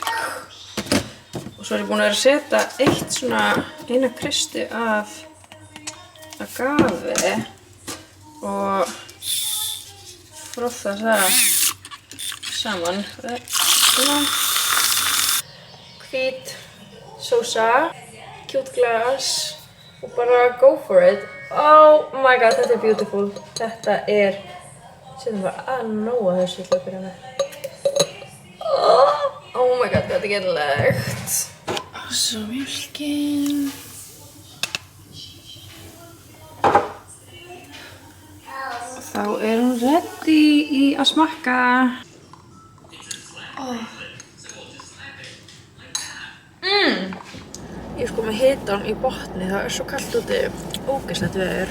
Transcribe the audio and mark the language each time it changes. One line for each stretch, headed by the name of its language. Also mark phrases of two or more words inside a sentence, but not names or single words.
Icelandic: Og svo er ég búin að vera að setja eina kristu af agave og frotha það saman. Svona. Hvít sósa, cute glas og bara
English: go for it. Oh my god,
Icelandic: þetta er beautiful. Þetta er, setjum bara að nóga þessu til að byrja með.
English: Oh my god,
Icelandic: þetta er geðlegt. Og svo mjölkin. Þá er hún ready í að smakka. Ég er sko með hitan í botni, það er svo kallt úti, ógeðslegt veður.